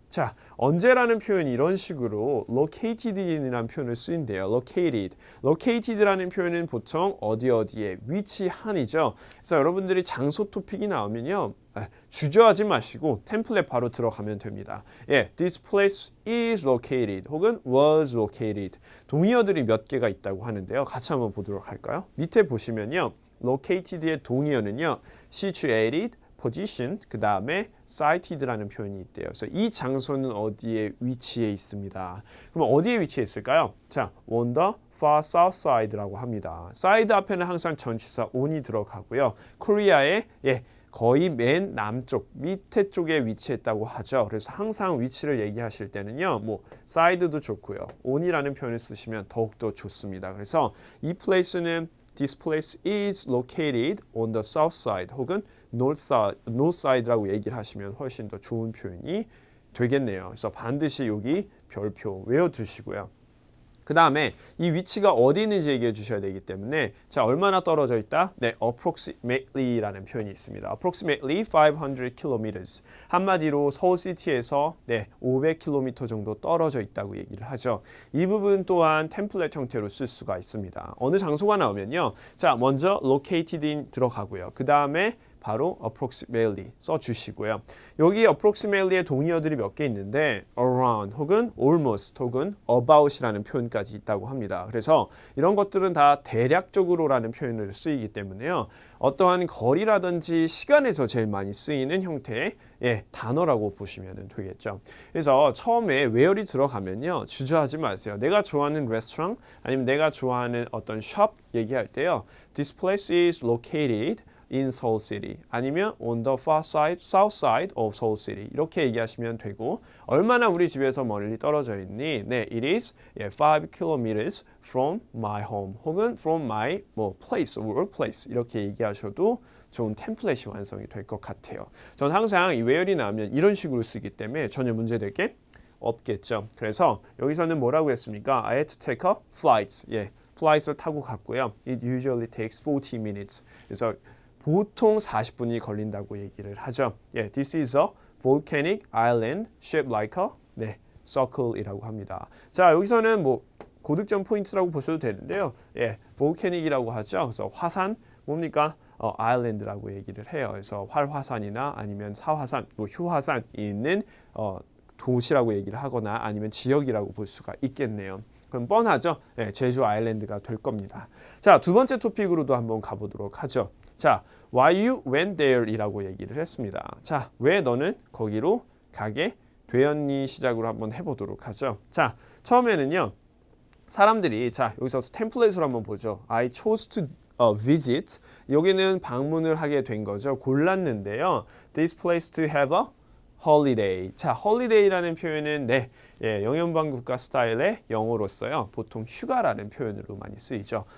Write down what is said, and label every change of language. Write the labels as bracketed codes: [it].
[ko] 자, 언제라는 표현이 이런 식으로 located이라는 표현을 쓰인대요. located라는 표현은 보통 어디에 위치한이죠. 그래서 여러분들이 장소 토픽이 나오면요. 주저하지 마시고 템플릿 바로 들어가면 됩니다. [en] This place is located 혹은 was located. [ko] 동의어들이 몇 개가 있다고 하는데요. 같이 한번 보도록 할까요? 밑에 보시면요. located의 동의어는요. situated, position, 그 다음에 cited라는 표현이 있대요. 그래서 이 장소는 어디에 위치해 있습니다. 그럼 어디에 위치해 있을까요? [en] 자, on the far south side라고 합니다. [ko] side 앞에는 항상 전치사 on이 들어가고요. 코리아의 거의 맨 남쪽, 밑에 쪽에 위치했다고 하죠. 그래서 항상 위치를 얘기하실 때는요, side도 좋고요. on이라는 표현을 쓰시면 더욱더 좋습니다. 그래서 이 place는 [en] This place is located on the south side 혹은 north side라고 [ko] 얘기를 하시면 훨씬 더 좋은 표현이 되겠네요. 그래서 반드시 여기 별표 외워두시고요. 그 다음에 이 위치가 어디 있는지 얘기해 주셔야 되기 때문에 자 얼마나 떨어져 있다? 네, approximately라는 표현이 있습니다. [en] approximately 500 kilometers. [ko] 한마디로 서울시티에서 네, 500km 정도 떨어져 있다고 얘기를 하죠. 이 부분 또한 템플릿 형태로 쓸 수가 있습니다. 어느 장소가 나오면요. 자 먼저 located in 들어가고요. 그 다음에 바로 approximately 써주시고요. 여기 approximately의 동의어들이 몇 개 있는데 around 혹은 almost 혹은 about이라는 표현까지 있다고 합니다. 그래서 이런 것들은 다 대략적으로라는 표현을 쓰이기 때문에요. 어떠한 거리라든지 시간에서 제일 많이 쓰이는 형태의 단어라고 보시면 되겠죠. 그래서 처음에 where이 들어가면요. 주저하지 마세요. 내가 좋아하는 레스토랑 아니면 내가 좋아하는 어떤 숍 얘기할 때요. [en] This place is located in Seoul City 아니면 on the far side, south side of Seoul City [ko] 이렇게 얘기하시면 되고 얼마나 우리 집에서 멀리 떨어져 있니? [en] 네, it is 5 kilometers from my home 혹은 from my place, workplace 이렇게 [ko] 얘기하셔도 좋은 템플릿이 완성이 될 것 같아요. 전 항상 이 where이 나오면 이런 식으로 쓰기 때문에 전혀 문제될 게 없겠죠. 그래서 여기서는 뭐라고 했습니까? [en] I had to take a flight. [ko] 플라이트를 타고 갔고요. [en] It usually takes 40 minutes. [ko] 그래서 보통 40분이 걸린다고 얘기를 하죠. [en] This is a volcanic island shaped like a circle이라고 합니다. [ko] 자, 여기서는 뭐 고득점 포인트라고 보셔도 되는데요. volcanic이라고 하죠. 그래서 화산 뭡니까? 아일랜드라고 얘기를 해요. 그래서 활화산이나 아니면 사화산, 휴화산이 있는 도시라고 얘기를 하거나 아니면 지역이라고 볼 수가 있겠네요. 그럼 뻔하죠? 제주 아일랜드가 될 겁니다. 자, 두 번째 토픽으로도 한번 가보도록 하죠. [en] 자, why you went there 이라고 [ko] 얘기를 했습니다. 자, 왜 너는 거기로 가게 되었니? 시작으로 한번 해보도록 하죠. 자, 처음에는요. 사람들이 자, 여기서 템플릿으로 한번 보죠. [en] I chose to visit. [ko] 여기는 방문을 하게 된 거죠. 골랐는데요. [en] This place to have a holiday. [ko] 자, holiday라는 표현은 영연방 국가 스타일의 영어로서요. 보통 휴가라는 표현으로 많이 쓰이죠.